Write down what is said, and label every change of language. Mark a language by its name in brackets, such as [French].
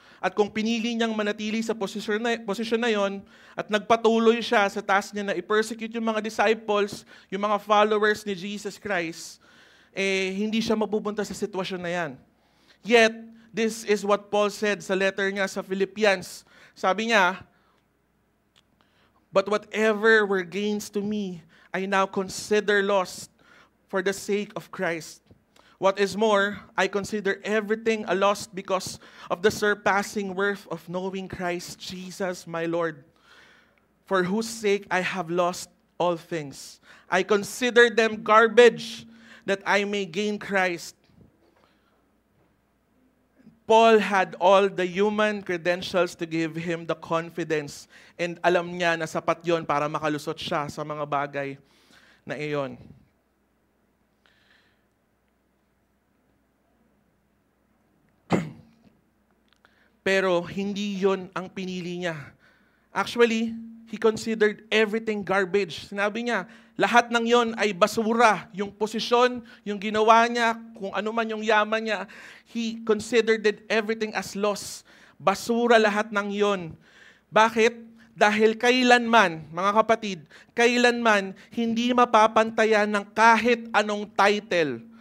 [Filipino] At kung pinili niyang manatili sa posisyon na yon, at nagpatuloy siya sa task niya na i-persecute yung mga disciples, yung mga followers ni Jesus Christ, hindi siya mapupunta sa sitwasyon na yan. [English] Yet, this is what Paul said [Filipino] sa letter niya sa [English] Philippians. [Filipino] Sabi niya, [English] "But whatever were gains to me, I now consider lost for the sake of Christ. What is more, I consider everything a loss because of the surpassing worth of knowing Christ Jesus my Lord, for whose sake I have lost all things. I consider them garbage that I may gain Christ." Paul had all the human credentials to give him the confidence, [Filipino] and alam niya na sapat yon para makalusot siya sa mga bagay na iyon. Pero hindi yon ang pinili niya. [English] Actually, he considered everything garbage. [Filipino] Sinabi niya, lahat ng yon ay basura. Yung posisyon, yung ginawa niya, kung ano man yung yaman niya, [English] he considered everything as loss. [Filipino] Basura lahat ng yon. Bakit? Dahil kailanman, mga kapatid, kailanman hindi mapapantayan ng kahit anong title.